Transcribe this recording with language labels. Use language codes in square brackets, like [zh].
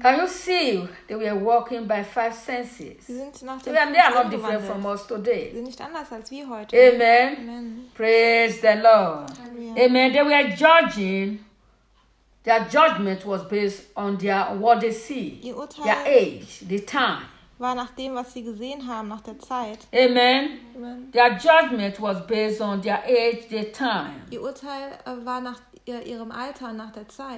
[en] Can you see that we are walking by five senses? They are not different from us today. [de] Sind nicht anders als wir heute. [en] Amen. Amen. Praise the Lord. Hallelujah. Amen. They were judging. Their judgment was based on their what they see, their age, the time. [de] War nach dem, was sie gesehen haben, nach der Zeit. [en] Amen. Amen. Their judgment was based on their age, their time. [de] Ihr Urteil war nach ihrem Alter, nach der Zeit.